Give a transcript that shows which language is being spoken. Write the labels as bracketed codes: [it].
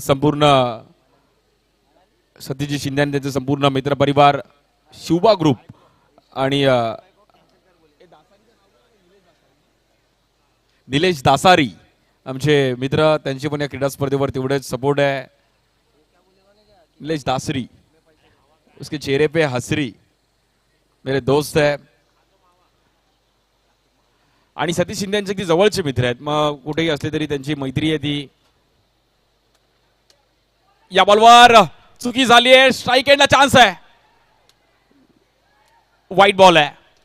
[mr] संपूर्ण सतीजी शिंदे आणि त्यांचे संपूर्ण मित्र परिवार शिवबा ग्रुप आणि निलेश दासारी आमचे मित्र, त्यांचे पण या क्रीडा स्पर्धेवर तेवढेच सपोर्ट आहे. [hi] निलेश दासरी, उसके चेहरे पे हसरी, मेरे दोस्त है. [mr] आणि सतीश शिंदे यांचे अगदी जवळचे मित्र आहेत. मग कुठेही असले तरी त्यांची मैत्री आहे ती. या बॉलवर चुकी झाली आहे. स्ट्राईक एंडला चान्स आहे. वाईट बॉल आहे.